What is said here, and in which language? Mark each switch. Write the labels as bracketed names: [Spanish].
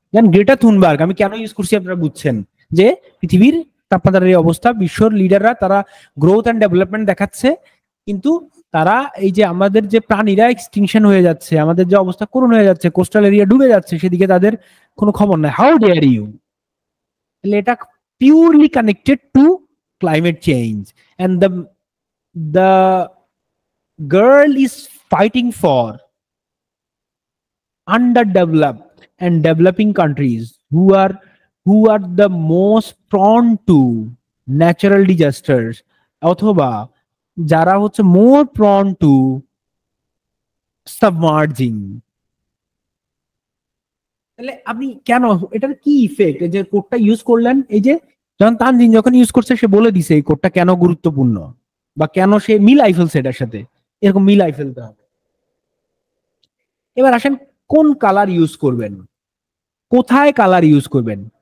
[Bangla] যেন Greta Thunberg আমি কেন ইউজ করছি আপনারা বুঝছেন, যে পৃথিবীর তাপমাত্রার এই অবস্থা, বিশ্বর লিডাররা তারা গ্রোথ এন্ড ডেভেলপমেন্ট দেখাচ্ছে, কিন্তু তারা এই যে আমাদের যে প্রাণীরা এক্সটিংশন হয়ে যাচ্ছে, আমাদের যে অবস্থা করুণ হয়ে যাচ্ছে, কোস্টাল এরিয়া ডুবে যাচ্ছে, সেদিকে তাদের কোনো খবর নাই। [English] How dare you. এটা purely connected to climate change, and the girl is fighting for underdeveloped and developing countries who are the most prone to natural disasters, [Bangla] অথবা যারা হচ্ছে [English] more prone to submerging। [Bangla] তাহলে আপনি কেন, এটার কি ইফেক্ট, এই যে কোডটা ইউজ করলেন, এই যে যখন তানজিন যখন ইউজ করছে সে বলে দিছে এই কোডটা কেন গুরুত্বপূর্ণ, বা কেন সে মিলাই ফেলছে এটার সাথে, এরকম মিলাই ফেলতে হবে। এবার আসেন কোন কালার ইউজ করবেন, কোথায় কালার ইউজ করবেন।